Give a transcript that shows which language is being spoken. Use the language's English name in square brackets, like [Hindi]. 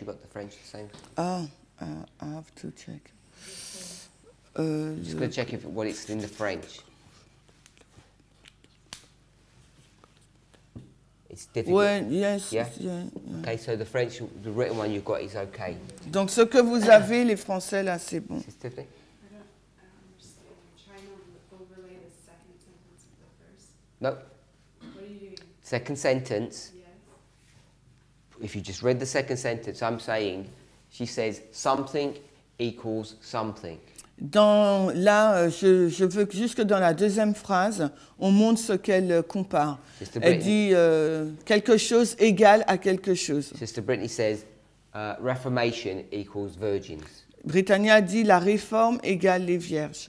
[English] You got the French the same? Ah, I have to check. Just going to check what it's in the French. It's difficult. [French] Ouais, yes. [English] Yeah? Yeah. Okay, so the French, the written one you've got is okay. [French] Donc ce que vous avez, les Français, là, c'est bon. [English] Is Tiffany? I don't understand. You're trying to overlay the second sentence with the first. No. What are you doing? Second sentence. Yes. If you just read the second sentence, I'm saying, she says something equals something. [French] Là, je veux juste que dans la deuxième phrase, on montre ce qu'elle compare. [English] Sister [French] Elle [English] Brittany, [French] dit quelque chose égale à quelque chose. [English] Sister Brittany says Reformation equals virgins. [French] Britannia dit la réforme égale les vierges.